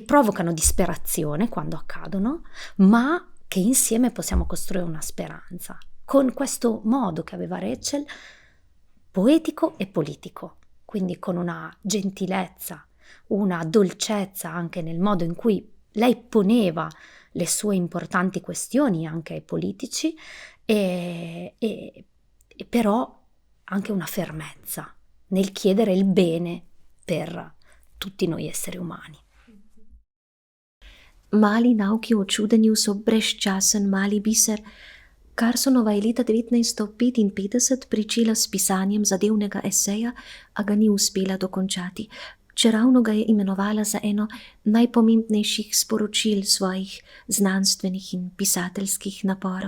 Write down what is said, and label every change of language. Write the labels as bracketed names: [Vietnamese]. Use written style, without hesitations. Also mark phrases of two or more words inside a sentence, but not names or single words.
[Italian] provocano disperazione quando accadono, ma che insieme possiamo costruire una speranza, con questo modo che aveva Rachel, poetico e politico, quindi con una gentilezza, una dolcezza anche nel modo in cui lei poneva le sue importanti questioni anche ai politici, e però anche una fermezza nel chiedere il bene per tutti noi esseri umani. [Slovenian] Mali nauki o čudenju so brezčasen mali biser. Carsonova je leta 1955 pričela s pisanjem zadevnega eseja, a ga ni uspela dokončati, čeravno ga je imenovala za eno najpomembnejših sporočil svojih znanstvenih in pisateljskih naporov.